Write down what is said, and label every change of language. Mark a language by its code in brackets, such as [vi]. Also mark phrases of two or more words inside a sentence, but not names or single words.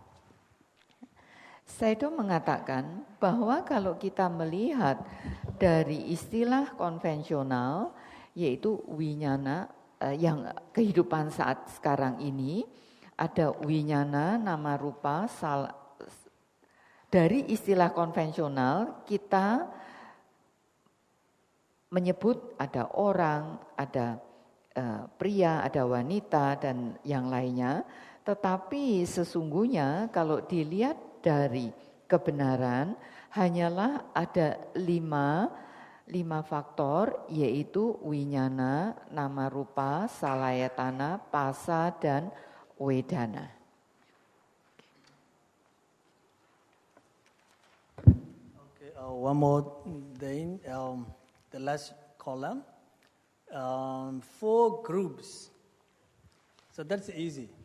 [id] Sayadaw mengatakan bahwa kalau kita melihat dari istilah konvensional, yaitu winyana, yang kehidupan saat sekarang ini, ada [pi] winyana, nama rupa, [id] dari istilah konvensional kita menyebut ada orang, ada pria, ada wanita dan yang lainnya. Tetapi sesungguhnya kalau dilihat dari kebenaran hanyalah ada 5 faktor, yaitu [pi] winyana, nama rupa, salayatana, pasa, dan wedana. [en] Okay, one more thing, the last column, 4 groups. So that's easy.